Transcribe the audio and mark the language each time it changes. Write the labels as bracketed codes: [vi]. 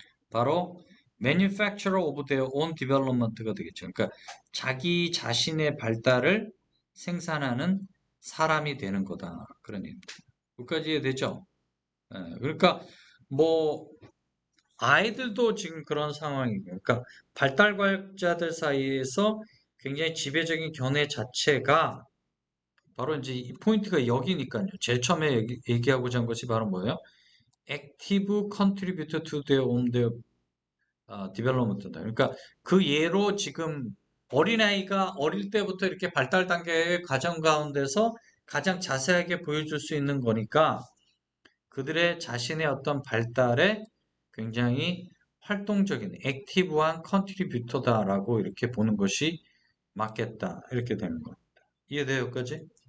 [ko] 바로 [en] manufacturer of their own development가 되겠죠. [ko] 그러니까 자기 자신의 발달을 생산하는 사람이 되는 거다. 그런 얘기입니다. 여기까지 이해되죠? 예, 그러니까 뭐 아이들도 지금 그런 상황이에요. 그러니까 발달과학자들 사이에서 굉장히 지배적인 견해 자체가 바로 이제 이 포인트가 여기니까요. 제일 처음에 얘기하고자 한 것이 바로 뭐예요? [en] active contributor to their own development다. [ko] 그러니까 그 예로 지금 어린아이가 어릴 때부터 이렇게 발달 단계의 과정 가운데서 가장 자세하게 보여줄 수 있는 거니까 그들의 자신의 어떤 발달에 굉장히 활동적인 액티브한 컨트리뷰터다라고 이렇게 보는 것이 맞겠다. 이렇게 되는 겁니다. 이해돼요, 여기까지?